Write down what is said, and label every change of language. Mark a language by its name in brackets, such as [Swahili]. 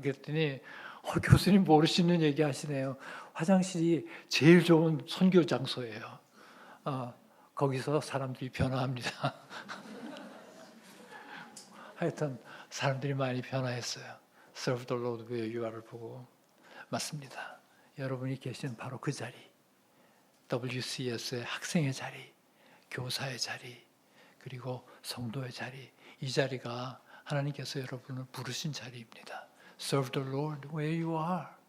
[Korean] 그랬더니 교수님 모르시는 얘기 하시네요. 화장실이 제일 좋은 선교 장소예요. 거기서 사람들이 변화합니다. 하여튼 사람들이 많이 변화했어요. [English] Serve the Lord where you are를 보고. [Korean] 맞습니다. 여러분이 계신 바로 그 자리, WCS의 학생의 자리, 교사의 자리, 그리고 성도의 자리, 이 자리가 하나님께서 여러분을 부르신 자리입니다. [English] Serve the Lord where you are.